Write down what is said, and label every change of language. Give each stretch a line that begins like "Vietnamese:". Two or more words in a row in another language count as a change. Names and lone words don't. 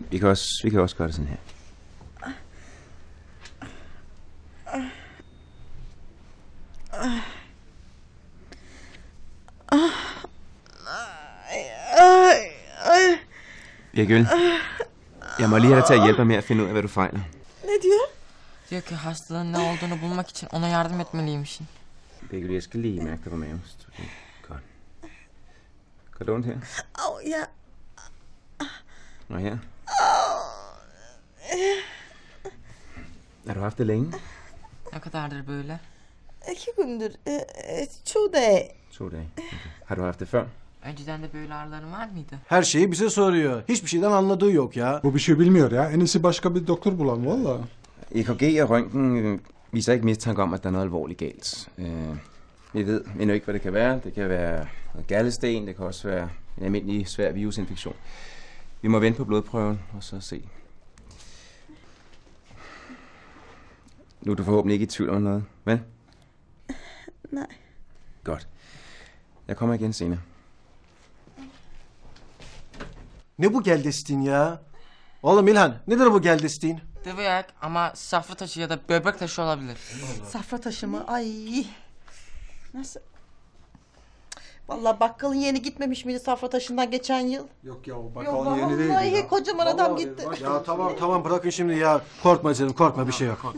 Danish: Vi kan også gøre det sådan her. Birgül, jeg må lige have dig til at hjælpe mig med at finde ud af, hvad du fejler.
Turkish: Ne diyor? Diyor ki hastalığın ne olduğunu bulmak için ona yardım etmeliymişsin.
Danish: Birgül, jeg skal lige mærke dig på maven. Godt. Gør det ondt her? Au, ja. Og her? Har du haft det længe?
Turkish: Ne kadardır böyle? 2 gündür. 2 dage.
Danish: 2 dage. Okay. Har du haft det før?
Turkish: Önceden de böyle ağrıların var mıydı? Her şeyi bize soruyor. Hiçbir şeyden anladığı yok ya. Bu bir şey bilmiyor ya. En iyisi başka bir doktor bulalım valla.
Danish: EKG og røntgen viser ikke mistanke om, at der er noget alvorligt galt. Vi ved endnu ikke, hvad det kan være. Det kan være noget galdesten, det kan også være en almindelig svær virusinfektion. Vi må vente på blodprøven og så se. Nu er du forhåbentlig ikke i tvivl om noget, vel? Nej. Godt. Jeg kommer igen senere.
Turkish: Ne bu geldestin ya? Oğlum İlhan, nedir bu geldestin?
Danish: Det ved jeg ikke
Turkish: ama safra taşı ya da böbrek taşı olabilir. Safra taşı mı? Ay. Nasıl? Vallahi bakkalın yeni gitmemiş miydi safra taşından geçen yıl? Yok ya o Yok bakalım yeni değil vallahi ya. kocaman adam gitti. Ya tamam bırakın şimdi ya. Korkma canım, korkma, bir şey yok.